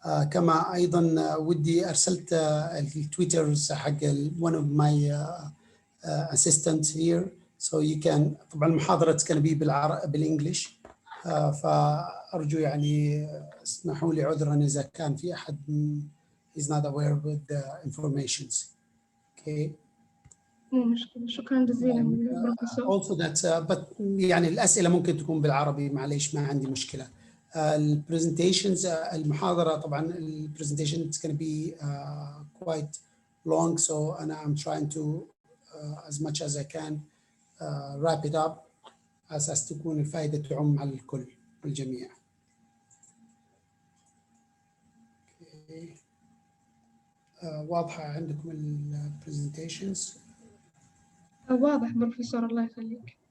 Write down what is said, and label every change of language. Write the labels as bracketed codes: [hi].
[ar] كما أيضا ودي أرسلت التويترز حق [en] one of my assistants here, so you can. [ar] طبعا المحاضرة [en] going to be [ar] بالإنجليش، فأرجو يعني اسمحوا لي عذرا إذا كان في أحد [en] is not aware with the informations. Okay. [ar] شكرا جزيلا بروفيسور. [en] Also that but [ar] يعني الأسئلة ممكن تكون بالعربي، معليش ما عندي مشكلة. البرزنتيشنز المحاضرة طبعا البرزنتيشن [en] is going to be quite long, so I'm trying to as much as I can wrap it up [ar] أساس تكون الفائدة تعم على الكل والجميع. واضحة عندكم البرزنتيشنز؟ واضح بروفيسور، الله يخليك.